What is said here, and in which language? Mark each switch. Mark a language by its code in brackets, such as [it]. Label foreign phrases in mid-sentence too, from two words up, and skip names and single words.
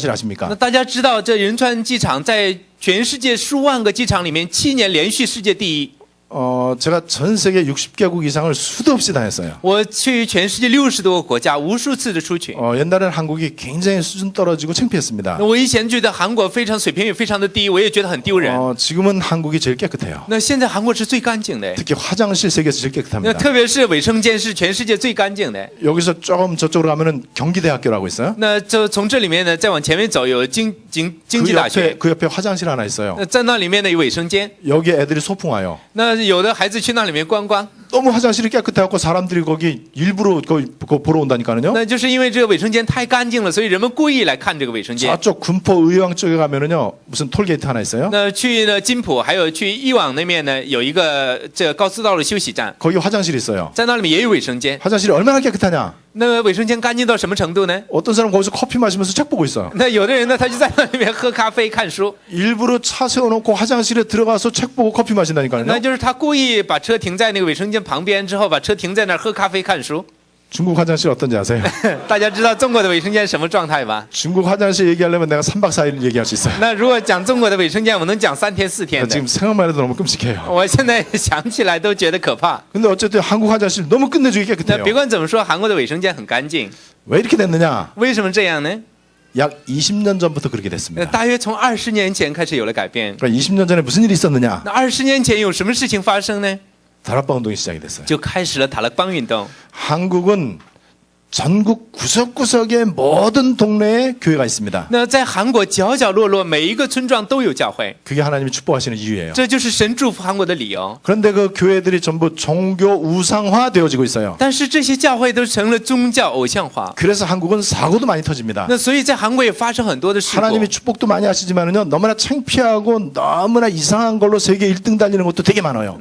[zh] 那 [ko] 아십니까? [zh] 大家知道，这仁川机场在全世界数万个机场里面7年连续世界第一。 [ko] 제가 전 세계 60개국 이상을 수도 없이 다녔어요. [zh] 我去全世界60多个国家，无数次的出去。 [ko] 옛날에는 한국이 굉장히 수준 떨어지고 창피했습니다. [zh] 那我以前觉得韩国非常水平也非常的低，我也觉得很丢人。 [ko] 지금은 한국이 제일 깨끗해요. [zh] 那现在韩国是最干净的， [ko] 특히 화장실 세계에서 제일 [zh] 那 [ko] 깨끗합니다. [zh] 特别是卫生间是全世界最干净的。 [ko] 여기서 조금 저쪽으로 가면은 경기대학교라고 있어요. [zh] 那就从这里面呢，再往前面走有经济大学。 [ko] 그 옆에 화장실 하나 있어요. [zh] 那在那里面呢有卫生间。 [ko] 여기에 애들이 소풍 와요. [zh] 那有的孩子去那里面观光， [ko] 너무 화장실이 깨끗해갖고 사람들이 거기 일부러 그거 보러 온다니까요. [zh] 那就是因为这个卫生间太干净了，所以人们故意来看这个卫生间。 [ko] 저쪽 군포 의왕 쪽에 가면은요 무슨 톨게이트 하나 있어요. [zh] 那去呢金浦还有去义往那面呢有一个这高速道路休息站， [ko] 거기 화장실이 있어요. [zh] 在那里面也有卫生间。 [ko] 화장실이 얼마나 깨끗하냐? [zh] 那卫生间干净到什么程度呢？ [ko] 어떤 사람 거기서 커피 마시면서 책 보고 있어요. [zh] 那有的人呢，他就在那里面喝咖啡看书， [ko] 일부러 차 세워놓고 화장실에 들어가서 책 보고 커피 마신다니까요. [zh] 那就是他故意把车停在那个卫生间旁边之后，把车停在那儿喝咖啡看书。 [ko] 중국 화장실 어떤지 아세요? [zh] 大家知道中国的卫生间是什么状态吧？ [ko] 중국 화장실 얘기하려면 내가 3박 4일 얘기할 수 있어요. [zh] 那如果讲中国的卫生间，我能讲3天4天的。 [ko] 지금 생각만 해도 너무 끔찍해요. [zh] 我现在想起来都觉得可怕。 [ko] 근데 어쨌든 한국 화장실 너무 끝내주기 [zh] 那 [ko] 깨끗해요. [zh] 别管怎么说，韩国的卫生间很干净。 [ko] 왜 이렇게 됐느냐? [zh] 为什么这样呢？ [ko] 약 20년 전부터 그렇게 [zh] 那 [ko] 됐습니다. [zh] 大约从20年前开始有了改变。 [ko] 그러니까 20년 전에 무슨 일이 있었느냐? [zh] 那20年前有什么事情发生呢？ [ko] 다락방 운동이 시작이 됐어요. [zh] 就开始了塔勒邦运动。 [ko] 한국은 전국 구석구석의 모든 동네에 교회가 있습니다. [zh] 那在韩国角角落落每一个村庄都有教会， [ko] 그게 하나님이 축복하시는 이유예요. [zh] 这就是神祝福韩国的理由。 [ko] 그런데 그 교회들이 전부 종교 우상화 되어지고 있어요. [zh] 但是这些教会都成了宗教偶像化， [ko] 그래서 한국은 사고도 많이 터집니다. [zh] 那所以在韩国也发生很多的事故。 [ko] 하나님이 축복도 많이 하시지만은요, 너무나 창피하고 너무나 이상한 걸로 세계 1등 달리는 것도 되게 많아요.